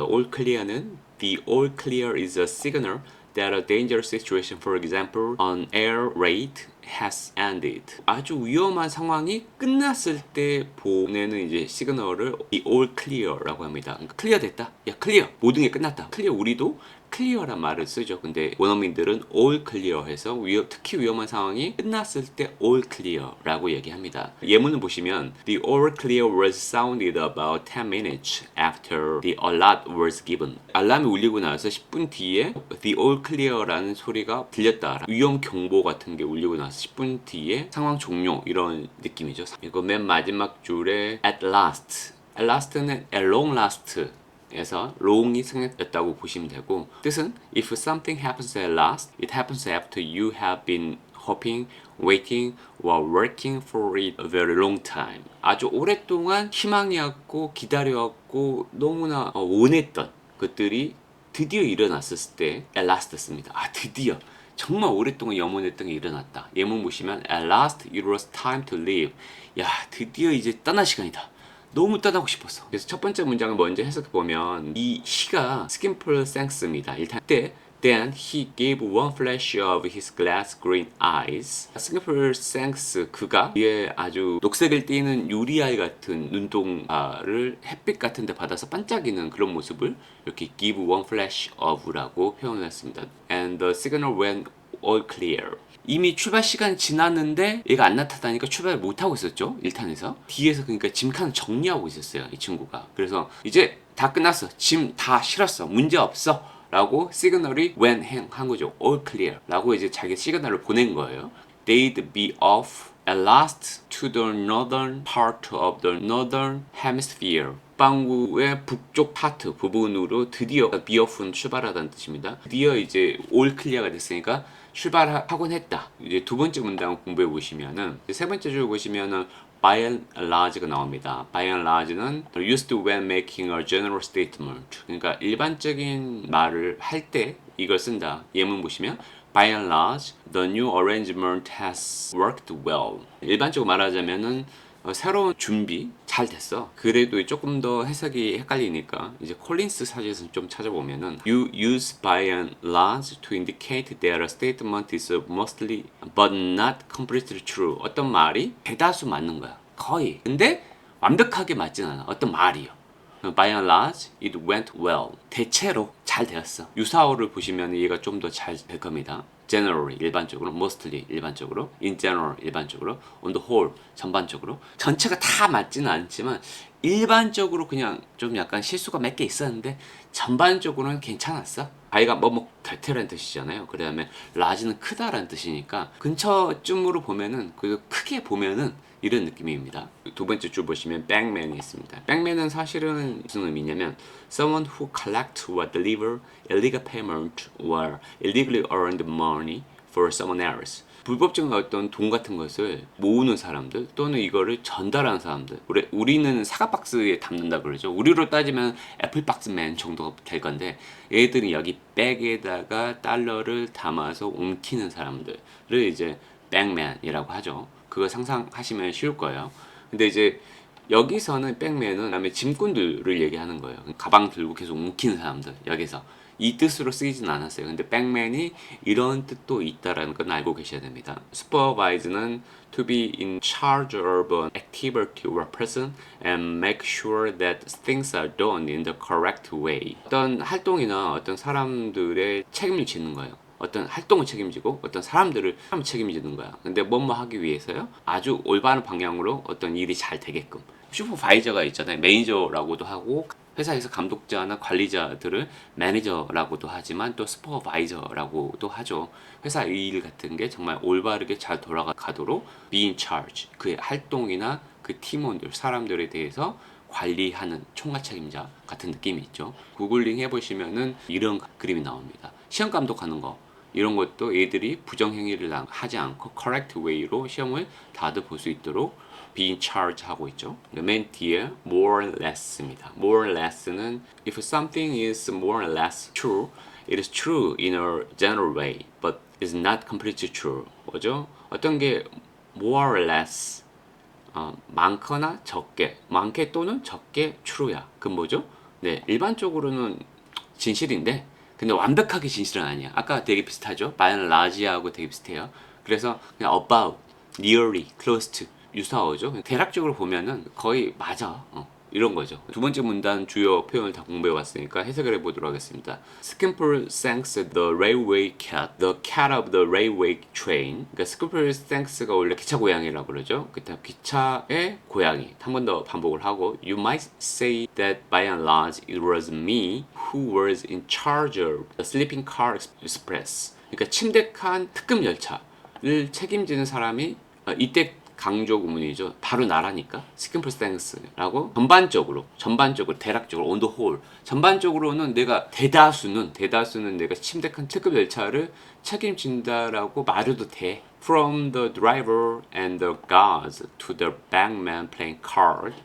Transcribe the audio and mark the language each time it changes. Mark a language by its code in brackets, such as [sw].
[en] all clear는 The all clear is a signal that a dangerous situation, for example, an air raid, has ended. [ko] 아주 위험한 상황이 끝났을 때 보내는 이제 시그널을 the all clear라고 합니다. 그러니까 클리어 됐다. 야, 클리어. 모든 게 끝났다. 클리어. 우리도 클리어란 말을 쓰죠. 근데 원어민들은 all clear 해서 특히 위험한 상황이 끝났을 때 all clear라고 얘기합니다. 예문을 보시면 [en] The all clear was sounded about 10 minutes after the alert was given. [ko] 알람이 울리고 나서 10분 뒤에 The all clear라는 소리가 들렸다. 위험 경보 같은 게 울리고 나서 10분 뒤에 상황 종료 이런 느낌이죠. 이거 맨 마지막 줄에 at last. [en] at last는 at long last 에서 long이 [ko] 생략됐다고 보시면 되고, 뜻은 [en] if something happens at last, it happens after you have been hoping, waiting, or working for it a very long time. [ko] 아주 오랫동안 희망이었고 기다려왔고 너무나 원했던 것들이 드디어 일어났을 때 at last 씁니다. 아, 드디어 정말 오랫동안 염원했던 게 일어났다. 예문 보시면 [en] at last it was time to leave. [ko] 야, 드디어 이제 떠날 시간이다. 너무 떠나고 싶었어. 그래서 첫 번째 문장을 먼저 해석해 보면 이 he가 스킨펄생스입니다. 일단 때 [en] Then he gave one flash of his glass green eyes. [ko] 스킨펄생스 그가 위에 아주 녹색을 띠는 유리알 같은 눈동자를 햇빛 같은 데 받아서 반짝이는 그런 모습을 이렇게 [en] give one flash of [ko] 라고 표현을 했습니다. [en] And the signal went all clear. [ko] 이미 출발 시간이 지났는데 얘가 안 나타나니까 출발을 못하고 있었죠. 1탄에서 뒤에서 그러니까 짐칸을 정리하고 있었어요, 이 친구가. 그래서 이제 다 끝났어, 짐 다 실었어, 문제 없어 라고 시그널이 went 한 거죠. all clear 라고 이제 자기 시그널을 보낸 거예요. [en] They'd be off at last to the northern part of the northern hemisphere. [ko] 북반구의 북쪽 파트 부분으로 드디어 be off는 출발하다는 뜻입니다. 드디어 이제 all clear가 됐으니까 출발하곤 했다. 이제 두 번째 문장 공부해 보시면은 세 번째 줄 보시면은 by and large가 나옵니다. [en] by and large는 used when making a general statement. [ko] 그러니까 일반적인 말을 할 때 이걸 쓴다. 예문 보시면 [en] by and large, the new arrangement has worked well. [ko] 일반적으로 말하자면은 새로운 준비 잘 됐어. 그래도 조금 더 해석이 헷갈리니까 이제 콜린스 사전에서 좀 찾아보면은 [en] You use by and large to indicate that a statement is mostly but not completely true. [ko] 어떤 말이 대다수 맞는 거야. 거의. 근데 완벽하게 맞진 않아. 어떤 말이요. [en] By and large, it went well. [ko] 대체로 잘 되었어. 유사어를 보시면 얘가 좀 더 잘 될 겁니다. [en] Generally, [ko] 일반적으로, [en] mostly, 일반적으로, in general, 일반적으로, on the whole, [ko] 전반적으로. 전체가 다 맞지는 않지만 일반적으로 그냥 좀 약간 실수가 몇 개 있었는데 전반적으로는 괜찮았어. 아이가 뭐뭐 대테라는 뜻이잖아요. 그 다음에 large는 크다라는 뜻이니까 근처쯤으로 보면은 그 크게 보면은 이런 느낌입니다. 두 번째 줄 보시면 bankman이 있습니다. [en] bankman은 [ko] 사실은 무슨 의미냐면 [en] someone who collect or deliver illegal payment or illegally earned money for someone else. [ko] 불법적인 어떤 돈 같은 것을 모으는 사람들 또는 이거를 전달하는 사람들. 우리는 사과 박스에 담는다 그러죠. 우리로 따지면 애플박스맨 정도가 될 건데 얘들은 여기 백에다가 달러를 담아서 옮기는 사람들을 이제 bankman이라고 하죠. 그거 상상하시면 쉬울 거예요. 근데 이제 여기서는 백맨은 그다음에 짐꾼들을 얘기하는 거예요. 가방 들고 계속 움키는 사람들 여기서 이 뜻으로 쓰이진 않았어요. 근데 백맨이 이런 뜻도 있다라는 건 알고 계셔야 됩니다. [en] supervise는 to be in charge of an activity or person and make sure that things are done in the correct way. [ko] 어떤 활동이나 어떤 사람들의 책임을 지는 거예요. 어떤 활동을 책임지고 어떤 사람들을 책임지는 거야. 근데 뭐뭐 하기 위해서요? 아주 올바른 방향으로 어떤 일이 잘 되게끔. 슈퍼바이저가 있잖아요. 매니저라고도 하고 회사에서 감독자나 관리자들을 매니저라고도 하지만 또 슈퍼바이저라고도 하죠. 회사 일 같은 게 정말 올바르게 잘 돌아가도록 be in charge. 그의 활동이나 그 팀원들, 사람들에 대해서 관리하는 총괄 책임자 같은 느낌이 있죠. 구글링 해보시면은 이런 그림이 나옵니다. 시험 감독하는 거. 이런 것도 애들이 부정행위를 하지 않고 correct way로 시험을 다들 볼 수 있도록 be in charge 하고 있죠. 맨 뒤에 more or less입니다. [en] more or less는 if something is more or less true, it is true in a general way, but is not completely true. [ko] 뭐죠? 어떤 게 more or less 많거나 적게, 많게 또는 적게 true야. 그 뭐죠? 네, 일반적으로는 진실인데 근데 완벽하게 진실은 아니야. 아까 되게 비슷하죠? by and large하고 되게 비슷해요. 그래서 그냥 [en] about, nearly, close to [ko] 유사어죠. 대략적으로 보면은 거의 맞아. 이런 거죠. 두 번째 문단 주요 표현을 다 공부해 왔으니까 해석을 해보도록 하겠습니다. [en] Skimpole thanks the railway cat, the cat of the railway train. [ko] 그러니까 Skimpole thanks가 원래 기차 고양이라고 그러죠. 그때 기차의 고양이. 한 번 더 반복을 하고 [en] You might say that by and large it was me who was in charge of the sleeping car express. [ko] 그러니까 침대칸 특급 열차를 책임지는 사람이 이때 강조 구문이죠. 바로 나라니까 스킨플 땡스라고 전반적으로 대략적으로 on the whole 전반적으로는 내가 대다수는 내가 침대칸 특급 열차를 책임진다라고 말해도 돼. [en] From the driver and the guards to the bankman playing card.